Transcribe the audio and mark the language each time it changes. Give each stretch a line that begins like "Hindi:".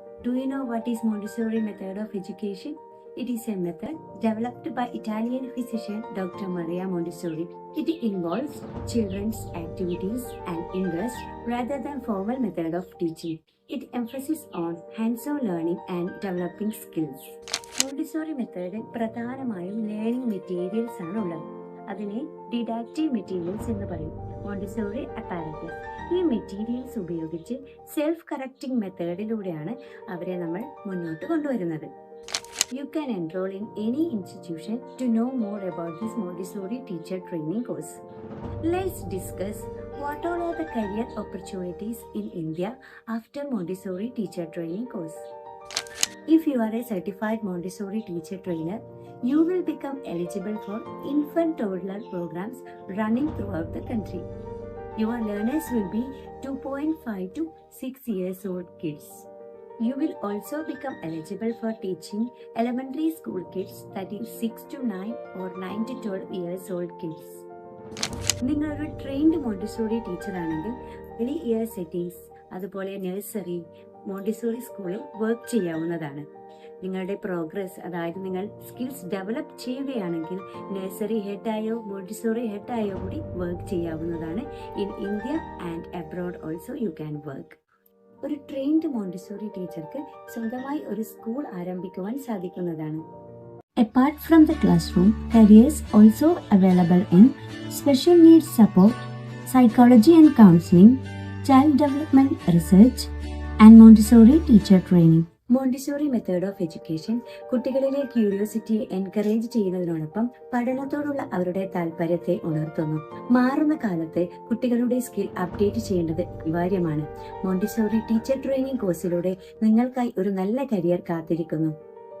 English: Do you know what is Montessori method of education? It is a method developed by Italian physician Dr. Maria Montessori. It involves children's activities and interests rather than formal method of teaching. It emphasizes on hands-on learning and developing skills.
Malayalam: Montessori മെത്തേഡിൽ പ്രധാനമായും learning materials ആണ് ഉള്ളത്. അതിനെ ഡിഡാക്റ്റീവ് materials എന്ന് പറയും. Montessori apparatus. ഈ materials ഉപയോഗിച്ച് self correcting മെത്തേഡിലൂടെയാണ് അവരെ നമ്മൾ മുന്നോട്ട് കൊണ്ടുവരുന്നത്.
English: You can enroll in any institution to know more about this Montessori teacher training course. Let's discuss what all are the career opportunities in India after Montessori teacher training course. If you are a certified Montessori teacher trainer, you will become eligible for infant toddler programs running throughout the country. Your learners will be 2.5 to 6 years old kids. You will also become eligible for teaching elementary school kids, that is 6 to 9 or 9 to 12 years old kids.
Malayalam: നിങ്ങളൊരു trained Montessori teacher ആണെങ്കിൽ early year settings അതുപോലെ nursery Montessori സ്കൂളിൽ work ചെയ്യാവുന്നതാണ്. നിങ്ങളുടെ progress, അതായത് നിങ്ങൾ skills develop ചെയ്യുകയാണെങ്കിൽ nursery ഹെഡായോ Montessori ഹെഡായോ കൂടി വർക്ക് ചെയ്യാവുന്നതാണ്.
English: In India and abroad also you can work.
Malayalam: ഒരു ട്രെയിൻഡ് മോണ്ടിസോറി ടീച്ചർക്ക് സ്വന്തമായി ഒരു സ്കൂൾ ആരംഭിക്കുവാൻ സാധിക്കുന്നതാണ്.
English: Apart from the classroom, careers also available in special needs support, psychology and counseling, child development research, and Montessori teacher training.
Malayalam: Montessori method of education കുട്ടികളിലെ ക്യൂരിയോസിറ്റിയെ encourage ചെയ്യുന്നതിനോടൊപ്പം പഠനത്തോടുള്ള അവരുടെ താല്പര്യത്തെ ഉണർത്തുന്നു. മാറുന്ന കാലത്ത് കുട്ടികളുടെ സ്കിൽ അപ്ഡേറ്റ് ചെയ്യേണ്ടത് അനിവാര്യമാണ്. മോണ്ടിസോറി ടീച്ചർ ട്രെയിനിങ് കോഴ്സിലൂടെ നിങ്ങൾക്കായി ഒരു നല്ല കരിയർ കാത്തിരിക്കുന്നു.